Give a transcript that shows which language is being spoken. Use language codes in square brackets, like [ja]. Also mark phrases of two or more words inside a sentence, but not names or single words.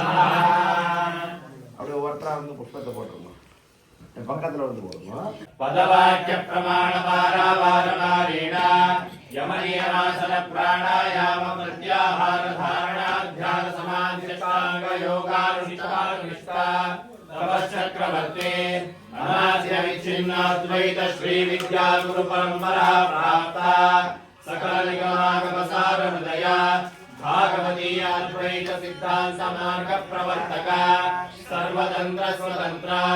[ta] அப்படியே ஒவ்வொருத்தரா வந்து புஷ்பத்தை போட்டுருமா பக்கத்துல வந்து போடுமா [sa] पदवाक्य प्रमाण पारावारणारेण यमनियमासन प्राणायाम प्रत्याहार धारणा ध्यान समाधि षष्टांग योगानुष्ठानुष्ठा तपश्चक्रवर्ती अनाद्य विच्छिन्नाद्वैत श्री विद्या गुरु परंपरा प्राप्ता सकल निगमागम सार हृदया भागवती अद्वैत सिद्धांत मार्ग प्रवर्तक सर्वतंत्र स्वतंत्र